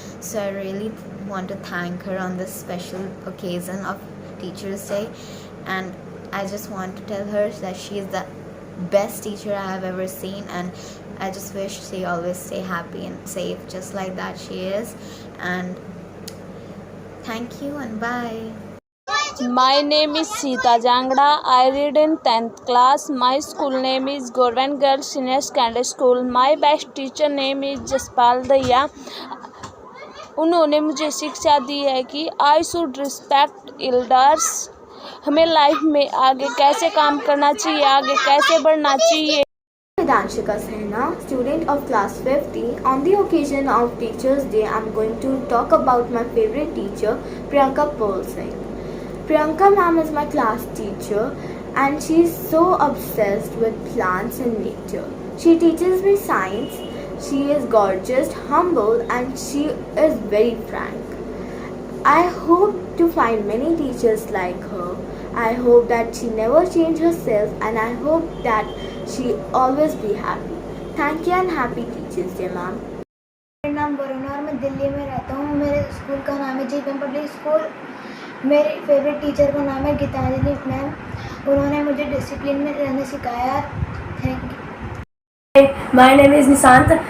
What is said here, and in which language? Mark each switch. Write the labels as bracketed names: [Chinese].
[English] So I really want to thank her on this special occasion of Teachers Day, and I just want to tell her that she is the best teacher I have ever seen, and I just wish she always stay happy and safe just like that she is. And thank you and bye. My name is Sita Jangda. I read in 10th class. My school name is Government Girls Senior Secondary School. My best teacher name is Jaspal Daya. [Hindi] उन्होंने मुझे शिक्षा दी है कि [English] I should respect elders. [Hindi] हमें life में आगे कैसे काम करना चाहिए, आगे कैसे बढ़ना चाहिए। [English] Danshika Sehna, student of class 50. On the occasion of Teachers Day, I'm going to talk about my favorite teacher, Priyanka Paul Singh. Priyanka ma'am is my class teacher, and she's so obsessed with plants and nature. She teaches me science. She is gorgeous, humble, and she is very frank. I hope to find many teachers like her. I hope that she never change herself, and I hope that she always be happy. Thank you and happy Teachers Day, ma'am. [Hindi] मेरा नाम वरुण और मैं दिल्ली में रहता हूँ। मेरे school का नाम है जीपीएम पब्लिक स्कूल। मेरे फेवरेट टीचर का नाम है गीतांजलि मैम। उन्होंने मुझे डिसिप्लिन में रहना सिखाया। [English] Thank you. My name is Nishant.